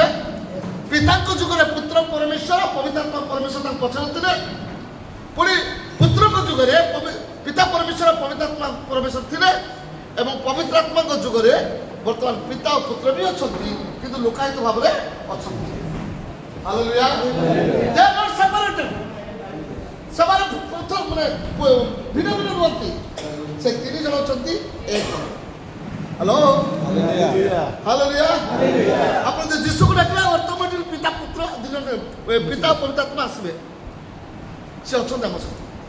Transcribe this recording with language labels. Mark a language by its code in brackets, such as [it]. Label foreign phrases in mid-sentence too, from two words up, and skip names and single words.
[or] ପିତାଙ୍କ ଯୁଗରେ ପୁତ୍ର ପରମେଶ୍ୱର, ପବିତ୍ରାତ୍ମା ପରମେଶ୍ୱର ତାଙ୍କ ପଛରେ ଥିଲେ। ପୁଣି ପୁତ୍ରଙ୍କ ଯୁଗରେ ପିତା ପରମେଶ୍ୱର, ପବିତ୍ରାତ୍ମା ପରମେଶ୍ୱର ଥିଲେ। ଏବଂ ପବିତ୍ରାତ୍ମାଙ୍କ ଯୁଗରେ ବର୍ତ୍ତମାନ ପିତା ଓ ପୁତ୍ର ବି ଅଛନ୍ତି, କିନ୍ତୁ ଲୋକାୟିତ ଭାବରେ ଅଛନ୍ତି। [en] ହାଲେଲୁୟା। They are not separated. [or] ସେମାନେ ମାନେ ଭିନ୍ନ ଭିନ୍ନ ରୁହନ୍ତି। ସେ 3 ଜଣ ଅଛନ୍ତି ଏକ। [en] hello, hallelujah. [or] ଆପଣ ଯଦି ଯୀଶୁକୁ ଡାକିଲେ ଅଟୋମେଟିକ ପିତା ପୁତ୍ର 2 ଜଣ, ପିତା ପବିତ୍ରାତ୍ମା ଆସିବେ। ସେ ଅଛନ୍ତି ଆମ ସହିତ।